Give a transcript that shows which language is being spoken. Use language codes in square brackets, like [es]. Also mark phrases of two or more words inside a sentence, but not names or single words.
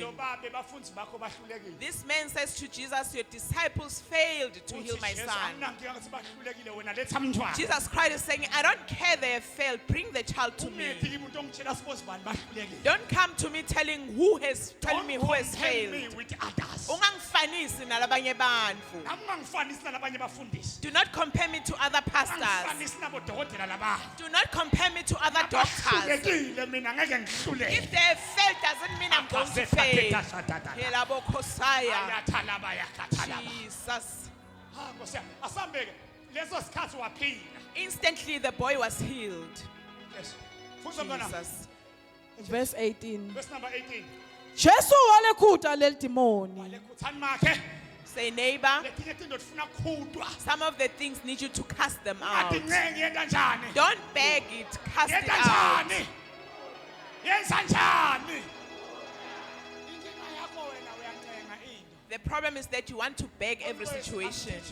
[en] This man says to Jesus, your disciples failed to heal my son. Jesus Christ is saying, I don't care they have failed. Bring the child to me. Don't come to me telling me who has failed. [ss] Ungangifanisi nalabanye bantfu. [en] Do not compare me to other pastors. Do not compare me to other doctors. If they have failed, doesn't mean I'm going to fail. Jesus. Instantly the boy was healed. Jesus. Verse 18. Verse number 18. [ss] Jesu walekhuta leli demoni. [en] Say, neighbor, some of the things need you to cast them out. Don't beg it, cast it out. The problem is that you want to beg every situation.